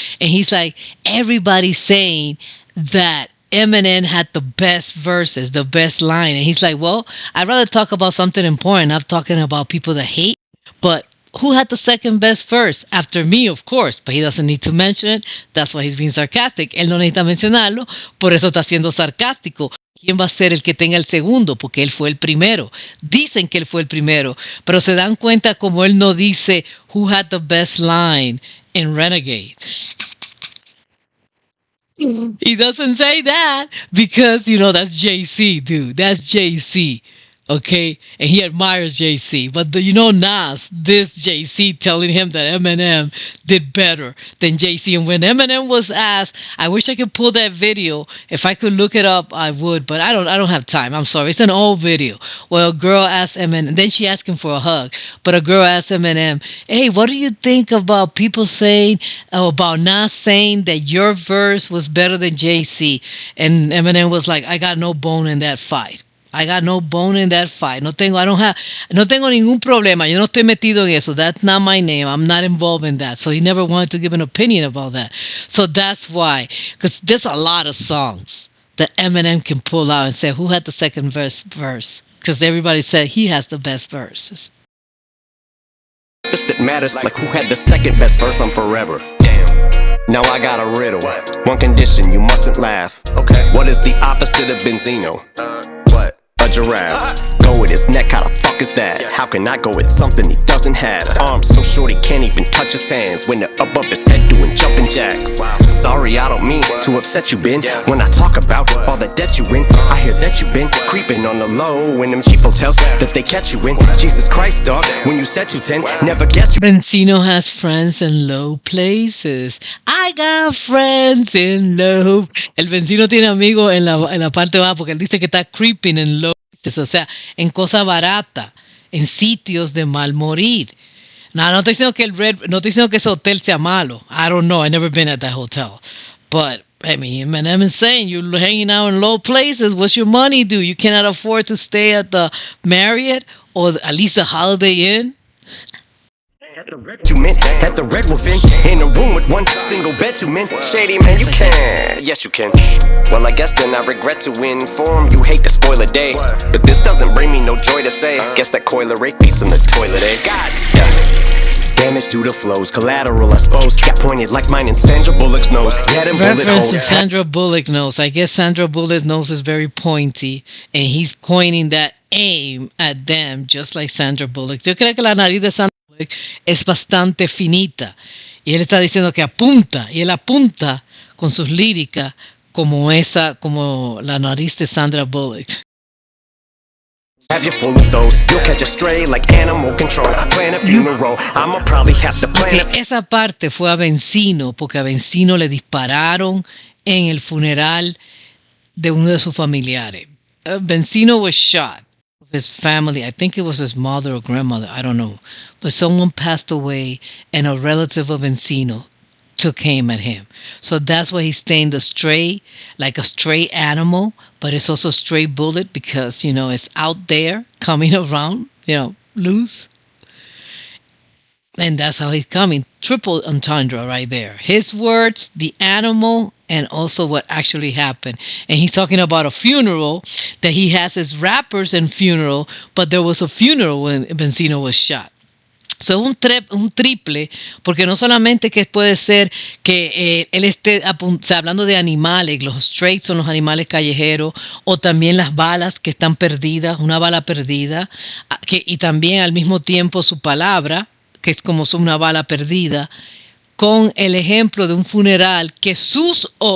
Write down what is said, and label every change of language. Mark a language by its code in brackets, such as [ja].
[en] And he's like, everybody's saying that Eminem had the best verses, the best line. And he's like, well, I'd rather talk about something important. I'm talking about people that hate. But who had the second best verse? After me, of course. But he doesn't need to mention it. That's why he's being sarcastic. [es] Él no necesita mencionarlo. Por eso está siendo sarcástico. ¿Quién va a ser el que tenga el segundo? Porque él fue el primero. Dicen que él fue el primero, pero se dan cuenta como él no dice [en] who had the best line in Renegade. He doesn't say that because, that's JC, dude. That's JC. Okay? And he admires JC. But Nas, this JC telling him that Eminem did better than JC. And when Eminem was asked, I wish I could pull that video. If I could look it up, I would, but I don't have time. I'm sorry. It's an old video. Well, a girl asked Eminem, then she asked him for a hug. But a girl asked Eminem, hey, what do you think about people saying, about Nas saying that your verse was better than JC? And Eminem was like, I got no bone in that fight. I got no bone in that fight. [es] No tengo ningún problema. Yo no estoy metido en eso. [en] That's not my name. I'm not involved in that. So he never wanted to give an opinion about that. So that's why. Because there's a lot of songs that Eminem can pull out and say, who had the second verse? Because everybody said he has the best verses. This that matters, like who had the second best verse on Forever. Damn. Now I got a riddle. One condition, you mustn't laugh. Okay. What is the opposite of Benzino? A giraffe. Go with his neck, how the fuck is that? How can I go with something he doesn't have? Arms so short he can't even touch his hands when they're above his head doing jumping jacks. Sorry, I don't mean to upset you, Ben. When I talk about all the debt you in, I hear that you've been creeping on the low in them cheap hotels that they catch you in. Jesus Christ, dog, when you said 210, never guessed you. Benzino has friends in low places. I got friends in low. [es] El Benzino tiene amigos en la parte baja porque él dice que está creeping en low. O sea, en cosa barata, en sitios de mal morir. No estoy diciendo que no estoy diciendo que ese hotel sea malo. [en] I don't know. I've never been at that hotel. But, I mean, Eminem is saying you're hanging out in low places. What's your money do? You cannot afford to stay at the Marriott or at least the Holiday Inn? You meant at the Red Wolf Inn, in a room with one single bed, two men. Shady man, you can. Yes, you can. Well, I guess then I regret to inform you hate to spoil a day, but this doesn't bring me no joy to say. Guess that Coiler Ray feeds in the toilet, eh? God, yeah. Damage due to flows, collateral I suppose. Got pointed like mine in Sandra Bullock's nose. Head and bullet Reference to holes. Sandra Bullock nose. I guess Sandra Bullock's nose is very pointy, and he's pointing that aim at them just like Sandra Bullock. [es] Yo creo que la nariz de Sandra Bullock es bastante finita. Y él está diciendo que apunta. Y él apunta con sus líricas como la nariz de Sandra Bullock. [en] Have you full of those? You'll catch a stray like animal control. Plan a funeral. I'ma probably have to plan [es] Esa parte fue a Benzino, porque a Benzino le dispararon en el funeral de uno de sus familiares. [en] Benzino was shot. His family, I think it was his mother or grandmother, I don't know. But someone passed away and a relative of Benzino took aim at him. So that's why he's staying the stray, like a stray animal, but it's also a stray bullet because, it's out there coming around, loose. And that's how he's coming. Triple entendre right there. His words, the animal, and also what actually happened. And he's talking about a funeral that he has his rappers in funeral, but there was a funeral when Benzino was shot. [es] So es un triple, porque no solamente que puede ser que él esté hablando de animales, los strays son los animales callejeros, o también las balas que están perdidas, una bala perdida, y también al mismo tiempo su palabra, que es como una bala perdida, con el ejemplo de un funeral que su